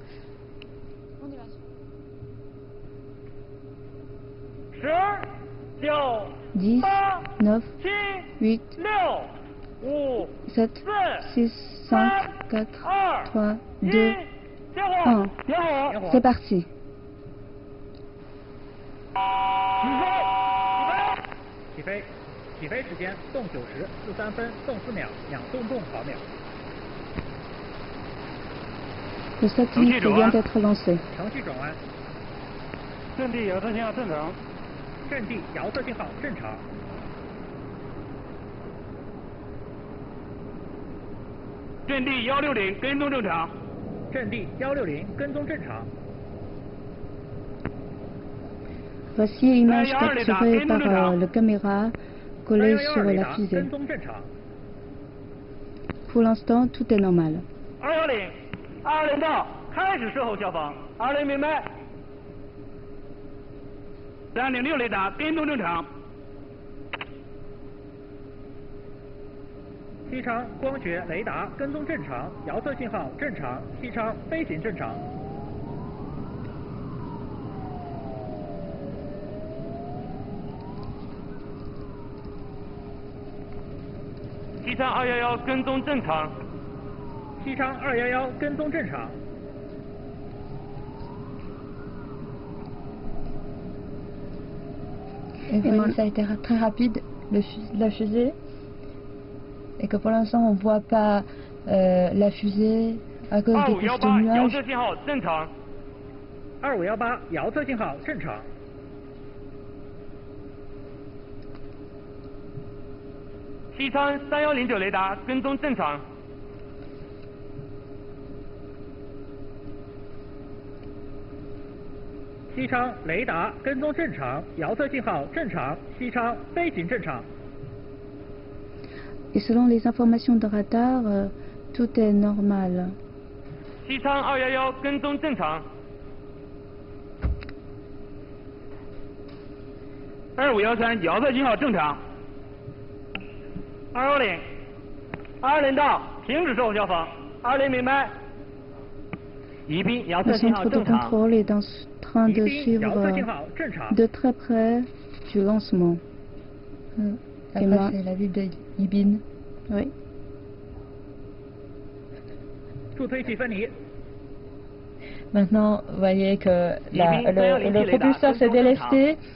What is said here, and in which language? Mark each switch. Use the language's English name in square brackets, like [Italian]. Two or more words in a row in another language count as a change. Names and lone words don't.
[French] 10, 9, 8, 7, 6, 5, 4, 3, 2, 1. C'est parti. [Chinese] 起飞，起飞时间动9时43分动4秒，两动毫秒。 [French] Le satellite vient d'être lancé. [Chinese] 程序转弯。阵地遥测信号正常。阵地遥测信号正常。阵地160跟踪正常。阵地160跟踪正常。 [French] Voici l'image capturée par la caméra collée sur la fusée. Pour l'instant, tout est normal. [Chinese] 210 到，开始事后消防。20明白。306雷达跟踪正常。西昌光学雷达跟踪正常，遥测信号正常，西昌飞行正常。西昌211跟踪正常。西昌211跟踪正常。 [French] Et vraiment, ça a été très rapide, la fusée. Et que pour l'instant, on ne voit pas la fusée à cause des couches de nuages. [Chinese] 2518 遥测信号正常。西昌3109雷达跟踪正常。西昌雷达跟踪正常，遥测信号正常，西昌飞行正常。 [French] Et selon les informations de radar, tout est normal. [Chinese] 西昌211跟踪正常。 2513遥测信号正常。210到，停止售后交房。210明白。 [French] Le centre de contrôle est en train de suivre de très près du lancement. Après, c'est la ville de Yibin. Oui. Maintenant, vous voyez que le propulseur s'est délesté.